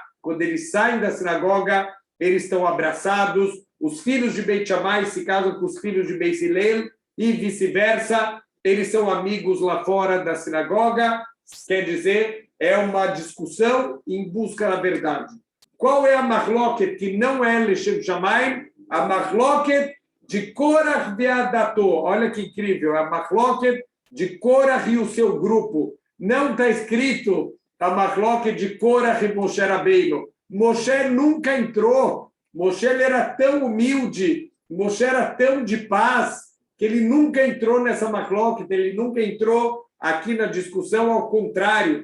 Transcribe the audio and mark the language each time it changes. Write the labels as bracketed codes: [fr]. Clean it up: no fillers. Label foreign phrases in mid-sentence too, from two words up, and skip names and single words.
[pt] Quando eles saem da sinagoga, eles estão abraçados. Os filhos de Beit Shammai se casam com os filhos de Beit Hillel e vice-versa. Eles são amigos lá fora da sinagoga. Quer dizer, é uma discussão em busca da verdade. Qual é a machloket que não é [he] לשם שמים? [pt] A machloket de Korach ve'adato. Olha que incrível, a machloket de Korach e o seu grupo. Não está escrito a machloket de Korach e Moshe Rabbeinu. Moshe nunca entrou. Moshe ele era tão humilde, Moshe era tão de paz, que ele nunca entrou nessa machloket, ele nunca entrou aqui na discussão, ao contrário.